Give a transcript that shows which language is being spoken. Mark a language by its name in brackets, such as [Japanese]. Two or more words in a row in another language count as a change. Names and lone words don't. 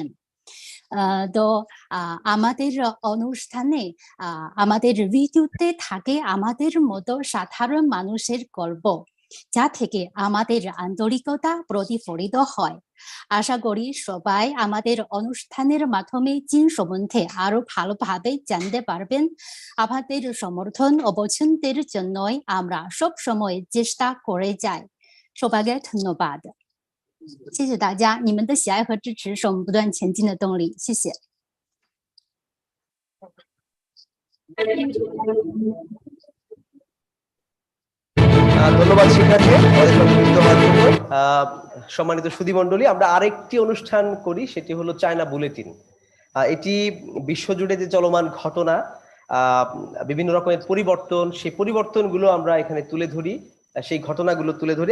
[Bangla] তো আমাদের অনুষ্ঠানে আমাদের ভিডিওতে থাকে আমাদের মতো সাধারণ মানুষের গল্প, যা থেকে আমাদের আন্তরিকতা প্রতিফলিত হয়। আশা করি সবাই আমাদের অনুষ্ঠানের মাধ্যমে চীন সম্বন্ধে আরো ভালোভাবে জানতে পারবেন। আপনাদের সমর্থন ও পছন্দের জন্যই আমরা সব সময় চেষ্টা করে যাই। সবাইকে ধন্যবাদ। [Chinese] 谢谢大家，你们的喜爱和支持是我们不断前进的动力。谢谢。 [Bangla] ধন্যবাদ শিখাকে আমাদের সঙ্গে যুক্ত হওয়ার জন্য। সম্মানিত সুধীমণ্ডলী, আমরা আরেকটি অনুষ্ঠান করি, সেটি হলো চায়না বুলেটিন। এটি বিশ্বজুড়ে যে চলমান ঘটনা, বিভিন্ন রকমের পরিবর্তন, সেই পরিবর্তনগুলো আমরা এখানে তুলে ধরি, সেই ঘটনাগুলো তুলে ধরি।